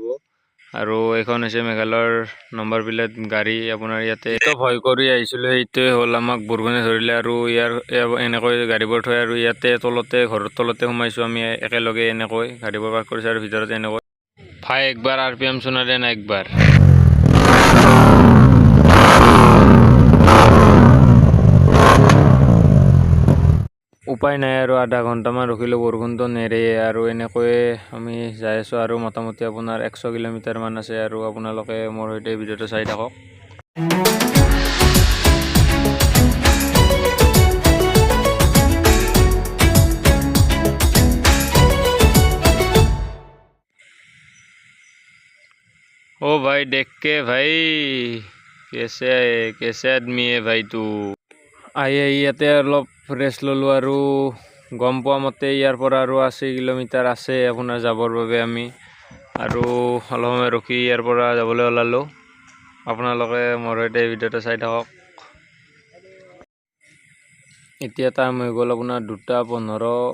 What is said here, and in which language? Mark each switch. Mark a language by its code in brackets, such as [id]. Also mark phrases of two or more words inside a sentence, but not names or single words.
[as] আৰু এইখন হৈছে মেঘালয়ৰ [en] number plate [as] গাড়ী। আপোনাৰ ইয়াতে ভয় কৰি আহিছিলোঁ, সেইটোৱে হ'ল আমাক বৰষুণে ধৰিলে আৰু ইয়াৰ এনেকৈ গাড়ীবোৰ থৈ আৰু ইয়াতে তলতে ঘৰৰ তলতে সোমাইছোঁ আমি একেলগে। এনেকৈ গাড়ীবোৰ পাৰ্ক কৰিছোঁ আৰু ভিতৰত এনেকৈ। [hi] ভাই একবাৰ RPM सुना देना एक बार। [as] উপায় নাই আৰু আধা ঘণ্টামান ৰখিলোঁ, বৰষুণটো নেৰেয়ে আৰু এনেকৈয়ে আমি যাই আছোঁ আৰু মোটামুটি আপোনাৰ 100 কিলোমিটাৰমান আছে আৰু আপোনালোকে মোৰ সৈতে ভিডিঅ'টো চাই থাকক। [hi] ओ भाई देख के भाई, कैसे आदमी है भाई तू। [as] আহি ইয়াতে অলপ ৰেষ্ট ল'লোঁ আৰু গম পোৱা মতে ইয়াৰ পৰা আৰু 80 কিলোমিটাৰ আছে আপোনাৰ যাবৰ বাবে। আমি আৰু অলপ সময় ৰখি ইয়াৰ পৰা যাবলৈ ওলালোঁ। আপোনালোকে মোৰ সৈতে ভিডিঅ'টো চাই থাকক। এতিয়া টাইম হৈ গ'ল আপোনাৰ 2:15।